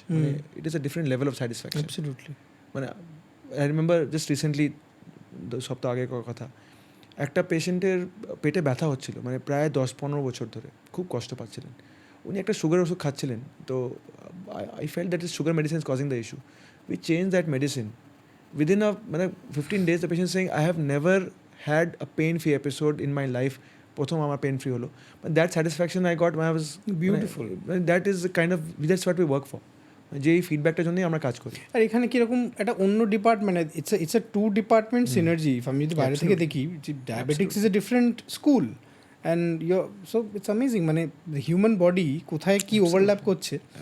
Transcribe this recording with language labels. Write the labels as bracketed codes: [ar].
[en] মানে it is a different level of satisfaction. Absolutely. [bn] মানে [en] I remember just recently, [bn] 2 সপ্তাহ আগে কথা, একটা পেশেন্টের পেটে ব্যথা হচ্ছিল, মানে প্রায় 10-15 বছর ধরে খুব কষ্ট পাচ্ছিলেন। উনি একটা সুগার ওষুধ খাচ্ছিলেন, তো [en] I felt that is sugar medicine causing the issue. We change that medicine within 15 days. The patient saying, I have never had a pain-free episode in my life, [bn] প্রথম আমার পেন ফ্রি হলো, [en] But that satisfaction I got I was Beautiful. That is kind of that's what we work for, [bn] যেই ফিডব্যাকটার জন্যই আমরা কাজ করি। আর এখানে কিরকম একটা অন্য department, [en] It's a two department synergy. [bn] আমি যদি বাইরে থেকে দেখি, [en] diabetics is a different school and so it's amazing, [bn] মানে হিউম্যান বডি কোথায় কি ওভারল্যাপ করছে।